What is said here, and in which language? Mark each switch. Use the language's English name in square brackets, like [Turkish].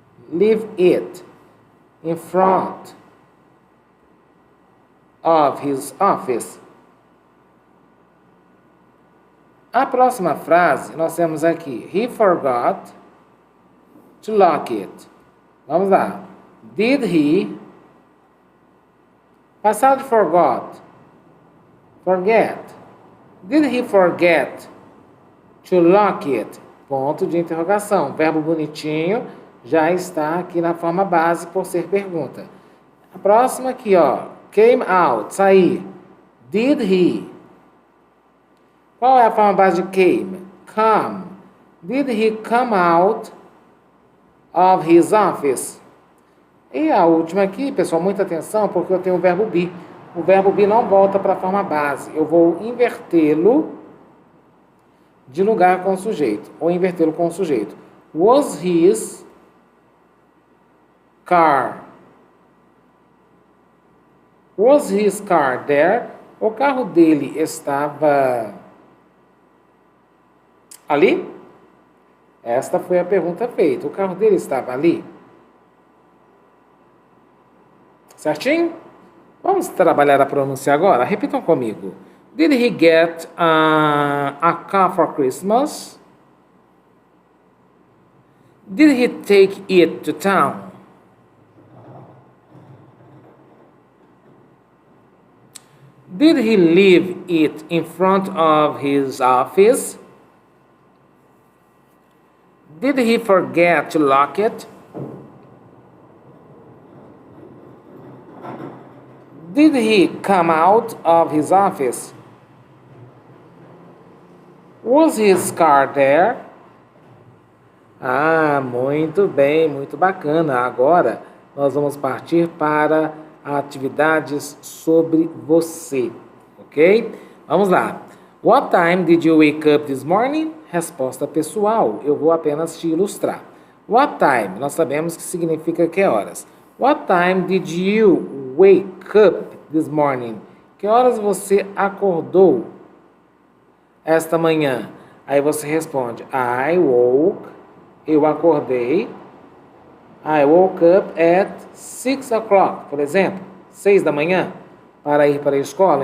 [English] Leave it in front of his office. [Portuguese] A próxima frase, nós temos aqui, [English] he forgot to lock it. [Portuguese] Vamos lá. [English] Did he... [Portuguese] Passado de [English] forgot. Forget. Did he forget to lock it? [Portuguese] Ponto de interrogação. Verbo bonitinho já está aqui na forma base por ser pergunta. A próxima aqui, ó. [English] Came out, [Portuguese] sair. [English] Did he? [Portuguese] Qual é a forma base de came? [English] Come. Did he come out of his office? [Portuguese] E a última aqui, pessoal, muita atenção, porque eu tenho o verbo be. O verbo be não volta para a forma base. Eu vou invertê-lo de lugar com o sujeito, ou invertê-lo com o sujeito. [English] Was his car? Was his car there? [Portuguese] O carro dele estava ali? Esta foi a pergunta feita. O carro dele estava ali? Certinho? Vamos trabalhar a pronúncia agora? Repitam comigo. [English] Did he get a car for Christmas? Did he take it to town? Did he leave it in front of his office? Did he forget to lock it? Did he come out of his office? Was his car there? [Portuguese] Ah, muito bem, muito bacana. Agora nós vamos partir para atividades sobre você, ok? Vamos lá. [English] What time did you wake up this morning? [Portuguese] Resposta pessoal, eu vou apenas te ilustrar. [English] What time? [Portuguese] Nós sabemos que significa que horas. [English] What time did you wake up this morning? [Portuguese] Que horas você acordou esta manhã? Aí você responde, [English] I woke, [Portuguese] eu acordei. [English] I woke up at 6 o'clock, [Portuguese] por exemplo, 6 da manhã, para ir para a escola.